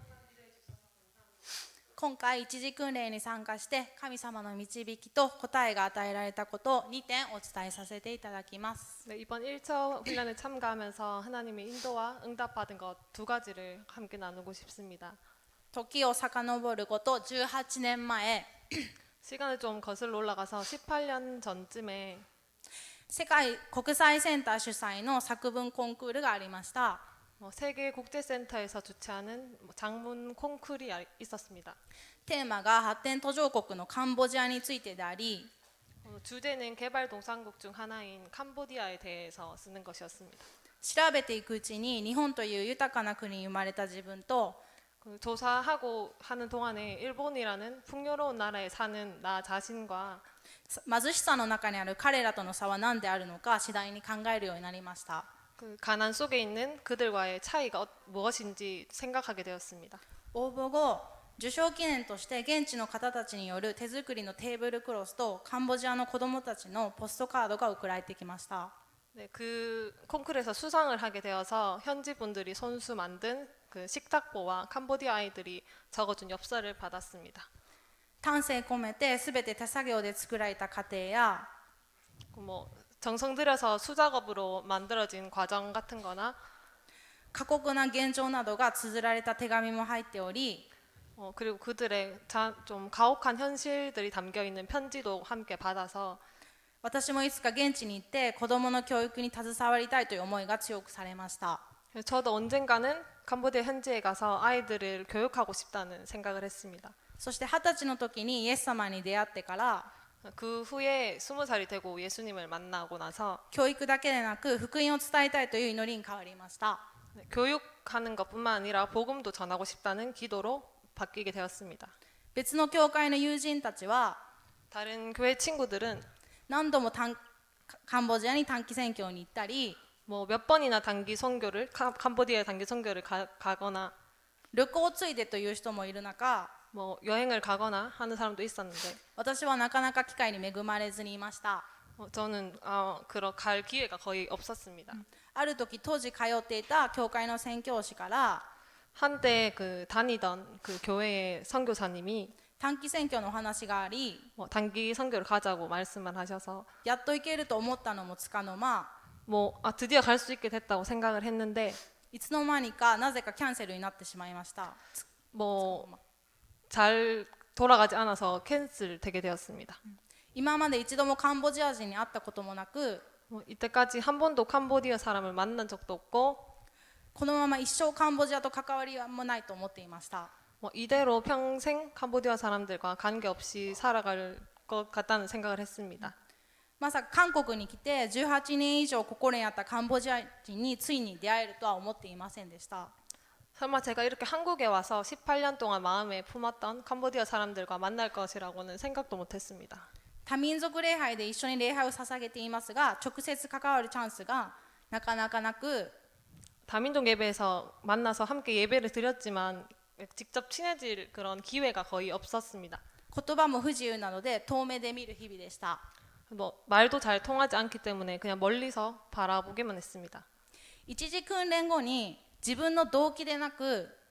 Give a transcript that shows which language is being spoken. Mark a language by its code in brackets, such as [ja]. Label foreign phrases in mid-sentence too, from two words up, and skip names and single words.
[ja] 今回一時訓練に参加して神様の導きと答えが与えられたことを2点お伝えさせていただきます。 [ko] 네, 이번 1차 훈련에 참가하면서 하나님의 인도와 응답받은 것 두 가지를 함께 나누고 싶습니다. [ja] 時を遡ること18年前 [ko] 시간을 좀 거슬러 올라가서 18년 전쯤에 [ja] 世界国際センター主催の作文コンクールがありました。 [ko] 세계 국제센터에서 주최하는 장문 콩쿠르이 있었습니다. [ja] テーマが発展途上国のカンボジアについてであり [ko] 주제는 개발도상국 중 하나인 캄보디아에 대해서 쓰는 것이었습니다. [ja] 調べていくうちに日本という豊かな国に生まれた自分と [ko] 조사하고 하는 동안에 일본이라는 풍요로운 나라에 사는 나 자신과 [ja] 貧しさの中にある彼らとの差は何であるのか次第に考えるようになりました。 [ko] 그 가난 속에 있는 그들과의 차이가 무엇인지 생각하게 되었습니다. [ja] 応募後受賞記念として現地の方たちによる手作りのテーブルクロスとカンボジアの子どもたちのポストカードが送られてきました。 [ko] 네, 그 콩쿠르에서 수상을 하게 되어서 현지 분들이 손수 만든 그 식탁보와 캄보디아 아이들이 적어준 엽서를 받았습니다. [ja] 丹精込めて全て手作業で作られた過程や [ko] 뭐 정성 들여서 수작업으로 만들어진 과정 같은 거나 [ja] 過酷な現状などが綴られた手紙も入っており [ko] 그리고 그들의 좀 가혹한 현실들이 담겨 있는 편지도 함께 받아서 [ja] 私もいつか現地に行って子どもの教育に携わりたいという思いが強くされました。 [ko] 저도 언젠가는 캄보디아 현지에 가서 아이들을 교육하고 싶다는 생각을 했습니다. [ja] そして20歳の時にイエス様に出会ってから [ko] 그 후에 20살이 되고 예수님을 만나고 나서 [ja] 教育だけでなく福音を伝えたいという祈りに変わりました。 [ko] 교육하는 것뿐만 아니라 복음도 전하고 싶다는 기도로 바뀌게 되었습니다. [ja] 別の教会の友人たちは [ko] 다른 교회 친구들은 [ja] 何度もカンボジアに短期宣教に行ったり [ko] 뭐 몇 번이나 단기 선교를 캄보디아의 단기 선교를 가거나 [ja] 旅行ついでという人もいる中 [ko] 뭐 여행을 가거나 하는 사람도 있었는데 [ja] 私はなかなか機会に恵まれずにいました。 [ko] 저는 그런 갈 기회가 거의 없었습니다. [ja] ある時当時通っていた教会の宣教師から [ko] 한때 그 다니던 그 교회의 선교사님이 [ja] 短期宣教のお話があり [ko] 단기 선교를 가자고 말씀을 하셔서 [ja] やっと行けると思ったのもつかの間 [ko] 드디어 갈 수 있게 됐다고 생각을 했는데 [ja] いつの間にかなぜかキャンセルになってしまいました。 [ko] 잘 돌아가지 않아서 캔슬 되게 되었습니다. [ja] 今まで一度もカンボジア人に会ったこともなく [ko] 이때까지 한 번도 캄보디아 사람을 만난 적도 없고 [ja] このまま一生カンボジアと関わりもないと思っていました。 [ko] 이대로 평생 캄보디아 사람들과 관계없이 살아갈 것 같다는 생각을 했습니다. [ja] まさか韓国に来て18年以上心にあったカンボジア人についに出会えるとは思っていませんでした。 [ko] 설마 제가 이렇게 한국에 와서 18년 동안 마음에 품었던 캄보디아 사람들과 만날 것이라고는 생각도 못했습니다. [ja] 多民族礼拝で一緒に礼拝を捧げていますが直接関わるチャンスがなかなかなく [ko] 다민족 예배에서 만나서 함께 예배를 드렸지만 직접 친해질 그런 기회가 거의 없었습니다. [ja] 言葉も不自由なので遠目で見る日々でした。 [ko] 말도 잘 통하지 않기 때문에 그냥 멀리서 바라보기만 했습니다. [ja] 一時訓練後に自分の動機でなく